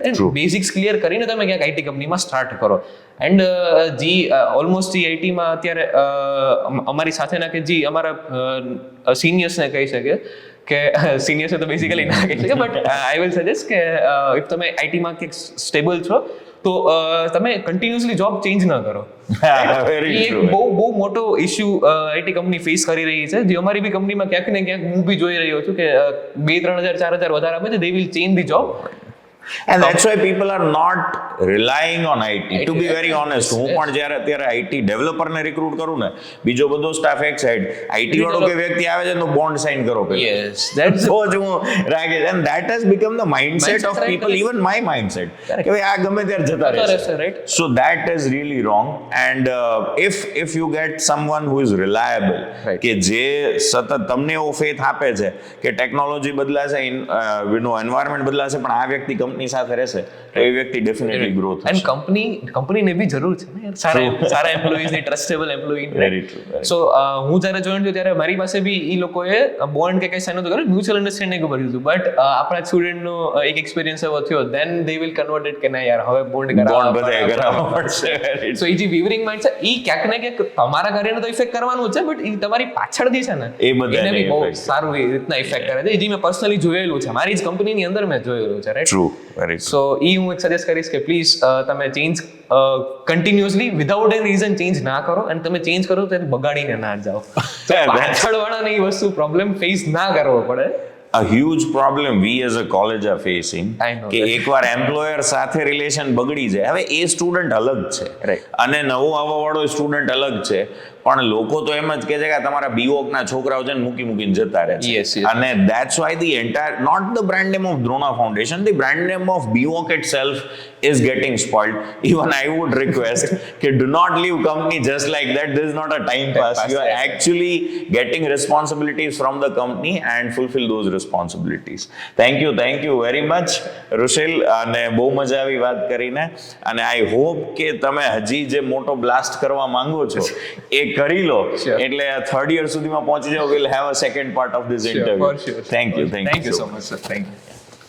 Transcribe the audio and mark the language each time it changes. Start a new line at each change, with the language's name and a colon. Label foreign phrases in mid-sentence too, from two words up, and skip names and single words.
English: and basics clear
Gujarati: કરીને તમે ક્યાંક આઈટી કંપનીમાં સ્ટાર્ટ કરો.
English: and almost
Gujarati: જે આઈટીમાં અત્યારે અમારી સાથેના કે જે અમારા સિનિયર્સને કહી શકે કે સિનિયર્સ તો બેઝિકલી ના કહી શકે,
English: but I will suggest
Gujarati: કે ઇફ તમે આઈટીમાં ક્યાંક સ્ટેબલ છો તો તમે કન્ટિન્યુઅસલી
English: job change
Gujarati: ના કરો.
English: વેરી
Gujarati: એ એક
English: ટ્રુ.
Gujarati: બહુ મોટો ઇશ્યુ
English: IT company
Gujarati: ફેસ કરી રહી છે, જે અમારી બી કંપનીમાં ક્યાંક ને ક્યાંક હું બી જોઈ રહ્યો છું કે 2-3,000 4,000 વધારે આપે છે,
English: they will change the job. And that's why people are not relying on IT. To be very honest,
Gujarati: હું પણ જ્યારે અત્યારે IT ડેવલપરને રિક્રુટ કરું ને, બીજો બધો સ્ટાફ એક સાઈડ, IT વાળો કોઈ વ્યક્તિ આવે છે તો
English: bond sign
Gujarati: કરો પહેલા.
English: Yes, that's
Gujarati: તો જ હું રાખીશ.
English: And that has become the mindset of right, people, correct. even my mindset. Correct.
Gujarati: કે ભાઈ આ ગમે ત્યારે જતા રહેશે.
English: right. So that is really wrong. And if you get someone who is reliable, Right.
Gujarati: કે જે સતત તમને એવો ફેથ આપે છે કે ટેકનોલોજી બદલાશે, એન્વાયરમેન્ટ બદલાશે, પણ આ વ્યક્તિ કંપની સાથે રહેશે, તો એ વ્યક્તિ ડેફિનેટલી ગ્રો
English: એન્ડ
Gujarati: થશે. કંપનીને બી જરૂર છે ને સારા એમ્પ્લોઈઝની,
English: trustable employee. Very true, very
Gujarati: સો હું જ્યારે જોઈન થયો ત્યારે મારી પાસે બી એ લોકોએ બોન્ડ કે કઈ સાઇન નહોતું કર્યું,
English: mutual understanding
Gujarati: ઉપર હતું. બટ આપણા સ્ટુડન્ટનો એક એક્સપિરિયન્સ એવો થયો,
English: then they will convert it
Gujarati: કે ના યાર હવે બોન્ડ બોન્ડ બધાએ કરાવવા પડશે. Very સો એ જે
English: wavering mind
Gujarati: છે એ ક્યાંક ને ક્યાંક તમારા કાર્યને તો ઇફેક્ટ કરવાનું છે, બટ એ તમારી પાછળથી છે ને એ બધાને એને બી બહુ effect કરે. સારું એ રીતના ઇફેક્ટ કરે છે. એ જે મેં પર્સનલી જોયેલું છે, મારી જ કંપનીની અંદર મેં જોયેલું છે, રાઈટ.
English: True, very true.
Gujarati: સો એ હું એક સજેસ્ટ કરીશ કે પ્લીઝ તમે
English: change continuously without any reason change
Gujarati: ના કરો, અને તમે ચેન્જ કરો તો બગાડીને ના જાઓ. પાછળવાળાને એ વસ્તુ
English: problem face
Gujarati: ના કરવો પડે.
English: A huge problem we as a college are facing, I know
Gujarati: કે
English: that.
Gujarati: એકવાર એમ્પ્લોયર સાથે રિલેશન બગડી જાય, હવે એ સ્ટુડન્ટ અલગ છે
English: Right.
Gujarati: અને નવો આવવા વાળો સ્ટુડન્ટ અલગ છે, પણ લોકો તો એમ જ કહે છે કે આ તમારા બીવોક ના છોકરાઓ છે ને મૂકીને જતા રહે છે.
English: Yes, yes. અને that's why the entire, not the brand name of Drona Foundation, the brand name of BWOC itself is getting spoiled. Even I would request કે do not leave company just like that. This is not a time pass. You are actually getting responsibilities from the company and fulfill those responsibilities. Thank you very much, Rushil.
Gujarati: અને બહુ મજા આવી વાત કરીને, અને
English: I hope
Gujarati: કે તમે હજી જે મોટો બ્લાસ્ટ કરવા માંગો છો એ કરી લો,
English: Sure.
Gujarati: એટલે
English: third year
Gujarati: સુધીમાં પહોંચી જાઓ.
English: We'll have a second part of this interview. For sure. Thank you Thank you so much, sir. Thank you.